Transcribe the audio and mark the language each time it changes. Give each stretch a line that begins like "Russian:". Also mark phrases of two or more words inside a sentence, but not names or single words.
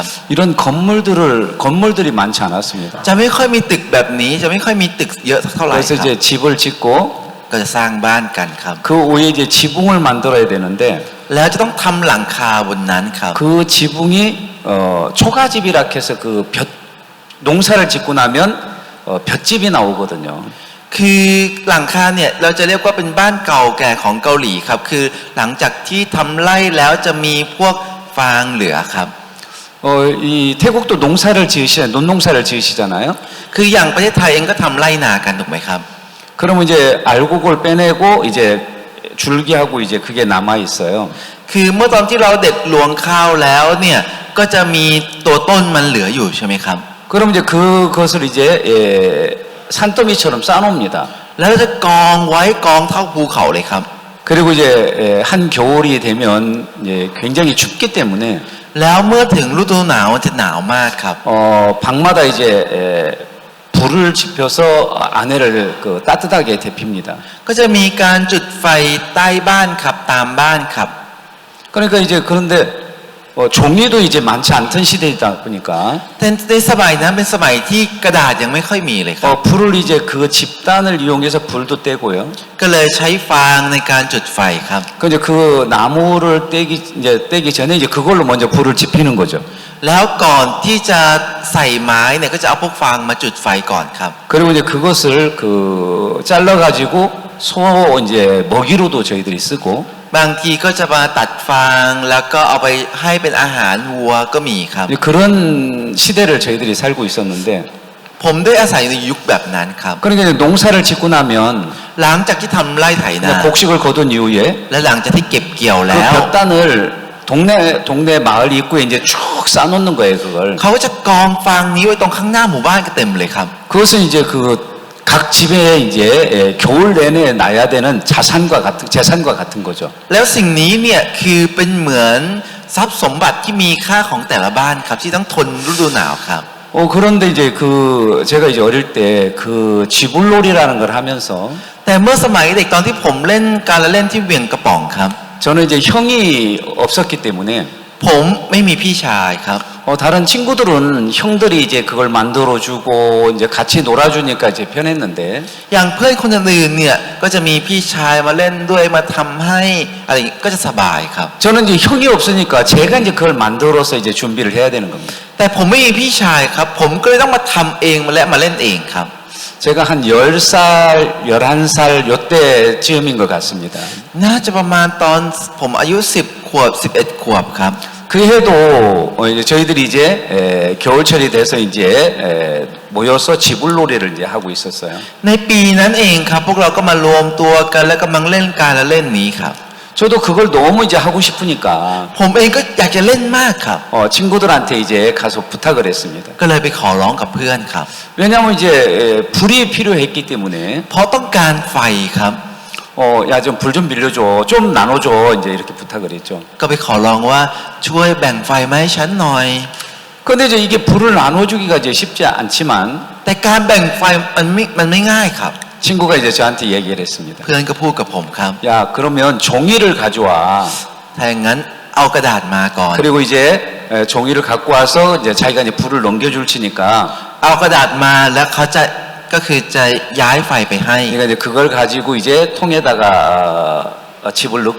Korean: 이런 건물들이 많지 않았습니다.
Thai: จะไม่ค่อยมีตึกแบบนี้จะไม่ค่อยมีตึกเยอะสักเท่าไหร่
Korean: 그래서
Thai: ครับ
Korean: 이제 집을 짓고
Thai: ก็จะสร้างบ้านกันครับ
Korean: 그 위에 이제 지붕을 만들어야 되는데
Thai: แล้วจะต้องทำหลังคาบนนั้นครับ
Korean: 그 지붕이 초가집이라 해서 그 농사를 짓고 나면 볏집이 나오거든요.
Thai: คือหลังคาเนี่ยเราจะเรียกว่าเป็นบ้านเก่าแก่ของเกาหลีครับคือหลังจากที่ทำไร่แล้วจะมีพวกฟางเหลือครับ
Korean: 이 태국도 논농사를 지으시잖아요.
Thai: คืออย่างประเทศไทยเองก็ทำไร่นากันถูกไหมครับ
Korean: 그러면 이제 알곡을 빼내고 이제 줄기하고 이제 그게 남아 있어요.
Thai: คือเมื่อตอนที่เราเด็ดรวงข้าวแล้วเนี่ยก็จะมีตัวต้นมันเหลืออยู่ใช่ไหมครับ
Korean: 그럼 이제 그것을 이제 산더미처럼 쌓아놉니다.
Thai: แล้วจะกองไว้กองเท่าภูเขาเลยครับ
Korean: 그리고 이제 한 겨울이 되면 굉장히 춥기 때문에
Thai: แล้วเมื่อถึงฤดูหนาวมันจะหนาวมากครับ
Korean: 방마다 이제 불을 지펴서 아내를 따뜻하게 데핍니다.
Thai: ก็จะมีการจุดไฟใต้บ้านครับตามบ้านครับ
Korean: 그러니까 이제 그런데 종이도 이제 많지 않던 시대이다 보니까
Thai: แต่ในสมัยนั้นเป็นสมัยที่กระดาษยังไม่ค่อยมีเลยครับ
Korean: 불을 이제 그 집단을 이용해서 불도 떼고요.
Thai: ก็เลยใช้ฟางในการจุดไฟครับ
Korean: 그 이제 그 나무를 떼기 전에 이제 그걸로 먼저 불을 지피는 거죠.
Thai: แล้วก่อนที่จะใส่ไม้เนี่ยก็จะเอาพวกฟางมาจุดไฟก่อนครับ
Korean: 그리고 이제 그것을 잘라 가지고 소 이제 먹이로도 저희들이 쓰고
Thai: บางทีก็จะมาตัดฟางแล้วก็เอาไปให้เป็นอาหารวัวก็มีครับ
Korean: 그런 시대를 저희들이 살고 있었는데
Thai: ผมได้อาศัยในยุคแบบนั้นครับ
Korean: 그러니까 이제 농사를 짓고 나면
Thai: หลังจากที่ทำไร่ไถนา
Korean: 곡식을 거둔 이후에
Thai: และหลังจากที่เก็บเกี่ยว
Korean: 그
Thai: แล้ว
Korean: 볕단을 동네 마을 입구에 이제 쭉 쌓아놓는 거예요, 그걸.
Thai: เขาก็จะกองฟางนี้ไว้ตรงข้างหน้าหมู่บ้านก็เต็มเลยครับ
Korean: 그것은 이제 각 집에 이제 겨울 내내 놔야 되는 재산과 같은 거죠.
Thai: แล้วสิ่งนี้เนี่ยคือเป็นเหมือนทรัพย์สมบัติที่มีค่าของแต่ละบ้านครับที่ต้องทนฤดูหนาวครับ
Korean: 그런데 이제 제가 이제 어릴 때 쥐불놀이라는 걸 하면서
Thai: แต่เมื่อสมัยเด็กตอนที่ผมเล่นการละเล่นที่เหวี่ยงกระป๋องครับ
Korean: 저는 이제 형이 없었기 때문에
Thai: ผมไม่มีพี่ชายครับ
Korean: 다른 친구들은 형들이 이제 그걸 만들어주고 이제 같이 놀아주니까 이제 편했는데
Thai: อย่างเพื่อนคนอื่นๆเนี่ยก็จะมีพี่ชายมาเล่นด้วยมาทำให้อะไรอย่างงี้ก็จะสบายครับ
Korean: 저는 이제 형이 없으니까 제가 이제 그걸 만들어서 이제 준비를 해야 되는 겁니다.
Thai: แต่ผมไม่มีพี่ชายครับ ผมก็เลยต้องมาทำเองและมาเล่นเองครับ
Korean: 제가 한 10살, 11살 요때쯤인 것 같습니다.
Thai: น่าจะประมาณตอนผมอายุ10 ขวบ 11 ขวบครับ
Korean: 그 해도 이제 저희들이 이제 겨울철이 돼서 이제 모여서 지불놀이를 이제 하고 있었어요.
Thai: ในปีนั้นเองครับพวกเราก็มารวมตัวกันและกำลังเล่นการละเล่นนี้ครับ
Korean: 저도 그걸 너무 이제 하고 싶으니까
Thai: ผมเองก็อยากจะเล่นมากครับ
Korean: 친구들한테 이제 가서 부탁을 했습니다.
Thai: ก็เลยไปขอร้องกับเพื่อนครับ
Korean: 왜냐하면 이제 불이 필요했기 때문에
Thai: เพราะต้องการไฟครับ
Korean: 야 좀 불 좀 빌려줘, 좀 나눠줘 이제 이렇게 부탁을 했죠.
Thai: ก็ไปขอร้องว่าช่วยแบ่งไฟมาให้ฉันหน่อย
Korean: 근데 이제 이게 불을 나눠주기가 이제 쉽지 않지만
Thai: แต่การแบ่งไฟมันไม่ง่ายครับ
Korean: 친구가 이제 저한테 얘기를 했습니다.
Thai: เพื่อนก็พูดกับผมครับ
Korean: 야 그러면 종이를 가져와.
Thai: ถ้าอย่างนั้นเอากระดาษมาก่อน
Korean: 그리고 이제 종이를 갖고 와서 이제 자기가 이제 불을 넘겨줄 테니까
Thai: เอากระดาษมาแล้วเขาจะก็คือจะย้ายไฟไปให้
Korean: 그러니까 이제 그걸 가지고 이제 통에다가 집을 넣고